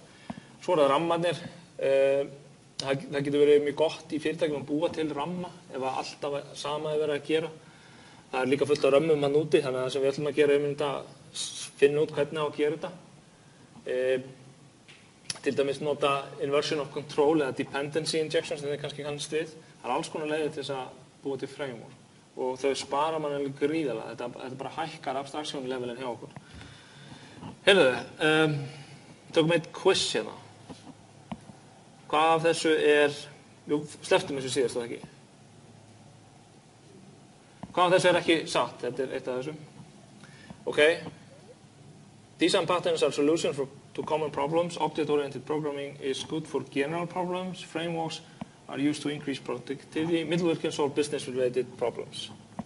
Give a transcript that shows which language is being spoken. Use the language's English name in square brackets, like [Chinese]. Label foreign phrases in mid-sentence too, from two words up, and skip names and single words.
[Icelandic] Svo er það rammarnir. Það getur verið mjög gott í fyrirtækjum að búa til ramma ef alltaf sama er verið að gera. Það er líka fullt af römmum hann úti, þannig að það sem við ætlum að gera að finna út hvernig á að gera þetta. Til dæmis nota [English] inversion of control [Icelandic] eða [English] dependency injections, [Icelandic] sem þið kannski kannast við. Það er alls konar leiðir til þess að búa til framework og þau spara mann alveg gríðarlega. Þetta bara hækkar [English] abstraction levelin [Icelandic] hjá okkur. Heyrðu, tökum eitt quiz hérna. Hvað af þessu slepptum þessu síðast, ekki? Hvað af þessu ekki satt? Þetta er eitt af þessu. Okay. [English] Design patterns are solutions to common problems. Object-oriented programming is good for general problems. Frameworks are used to increase productivity. Middleware can solve business-related problems.